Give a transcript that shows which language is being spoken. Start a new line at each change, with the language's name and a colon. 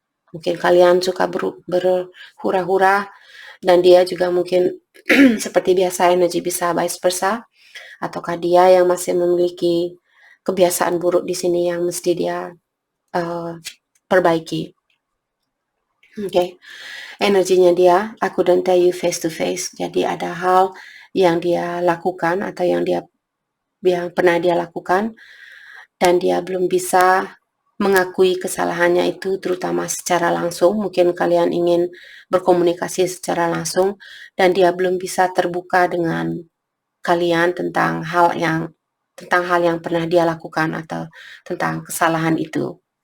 Indonesian: Mungkin kalian suka berhura-hura, dan dia juga mungkin seperti biasa energi bisa vice versa, ataukah dia yang masih memiliki kebiasaan buruk di sini yang mesti dia perbaiki. Oke. Energinya dia,
English: I couldn't tell you face to face.
Indonesian: Jadi ada hal yang dia lakukan atau yang pernah dia lakukan dan dia belum bisa mengakui kesalahannya itu, terutama secara langsung. Mungkin kalian ingin berkomunikasi secara langsung dan dia belum bisa terbuka dengan kalian tentang hal yang pernah dia lakukan atau tentang kesalahan itu.